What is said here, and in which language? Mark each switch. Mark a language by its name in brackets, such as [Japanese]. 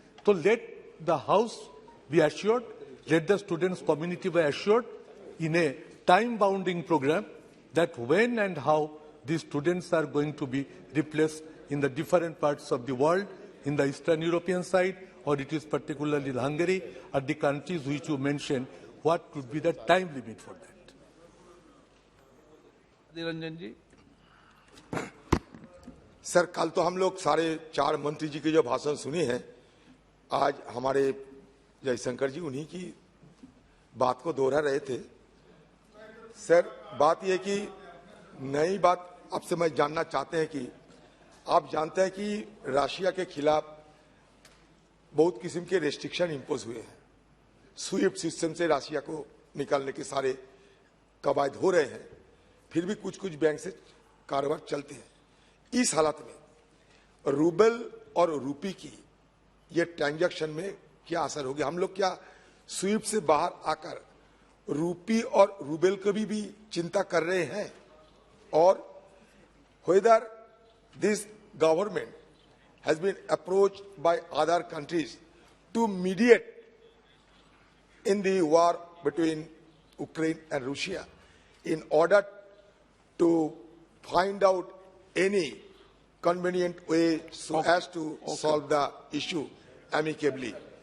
[English] So let the House be assured, let the students' community be assured in a time-bounding program that when and how these students are going to be replaced in the different parts of the world, in the Eastern European side, or it is particularly Hungary, or the countries which you mentioned, what could be the time limit for that? [Hindi] Niranjan ji. Sir, कल तो हम लोग सारे 4 मंत्री जी की जो भाषण सुनी है, आज हमारे जयशंकर जी उन्हीं की बात को दोहरा रहे थे। सर, बात यह कि नई बात आपसे मैं जानना चाहते हैं कि आप जानते हैं कि रशिया के खिलाफ बहुत किस्म के रेस्ट्रिक्शन इंपोज हुए हैं। स्विफ्ट सिस्टम से रशिया को निकालने के सारे कवायद हो रहे हैं, फिर भी कुछ कुछ बैंक से कारोबार चलते हैं। इस हालत में रूबल और रूपी की ये ट्रांजैक्शन में क्या असर होगी? हम लोग क्या स्विफ्ट से बाहर आकर रूपी और रूबल को भी चिंता कर रहे हैं? [English] और whether this government has been approached by other countries to mediate in the war between Ukraine and Russia in order to find out any convenient way so as to solve the issue amicably.